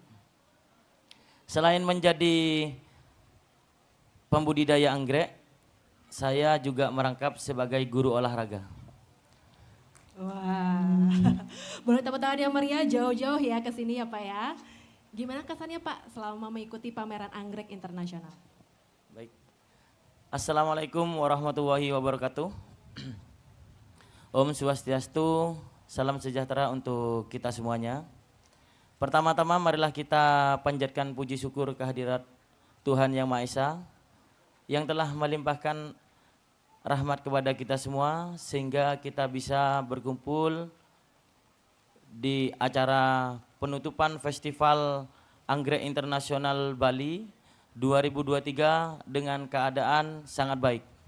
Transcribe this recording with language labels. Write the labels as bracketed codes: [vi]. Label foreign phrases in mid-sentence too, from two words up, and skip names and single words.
[id] Selain menjadi pembudidaya anggrek, saya juga merangkap sebagai guru olahraga. Wah, boleh tepuk tangan yang meriah jauh-jauh ya ke sini ya Pak ya. Gimana kesannya Pak selama mengikuti pameran Anggrek Internasional? Baik. [ar] السلام عليكم ورحمة الله وبركاته. [ban] Om Swastiastu, [id] salam sejahtera untuk kita semuanya. Pertama-tama marilah kita panjatkan puji syukur kehadirat Tuhan Yang Maha Esa yang telah melimpahkan rahmat kepada kita semua sehingga kita bisa berkumpul di acara penutupan Festival Anggrek Internasional Bali 2023 dengan keadaan sangat baik.